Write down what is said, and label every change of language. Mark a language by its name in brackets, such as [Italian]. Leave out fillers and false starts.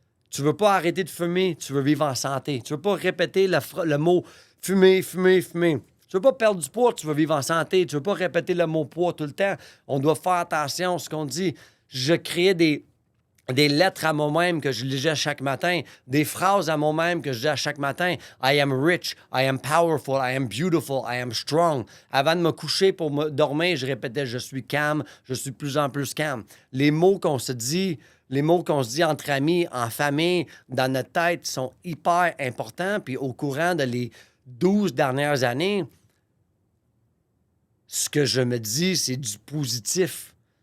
[French] Tu veux pas arrêter de fumer, tu veux vivre en santé. Tu veux pas répéter le mot fumer, fumer, fumer. Tu veux pas perdre du poids, tu veux vivre en santé. Tu veux pas répéter le mot poids tout le temps. On doit faire attention à ce qu'on dit. Je créais des lettres à moi-même que je lisais chaque matin, des phrases à moi-même que je disais chaque matin. [English] I am rich, I am powerful, I am beautiful, I am strong. [French] Avant de me coucher pour me dormir, je répétais je suis calme, je suis de plus en plus calme. Les mots qu'on se dit entre amis, en famille, dans notre tête sont hyper importants. Puis au courant de les 12 dernières années, ce que je me dis, c'est du positif.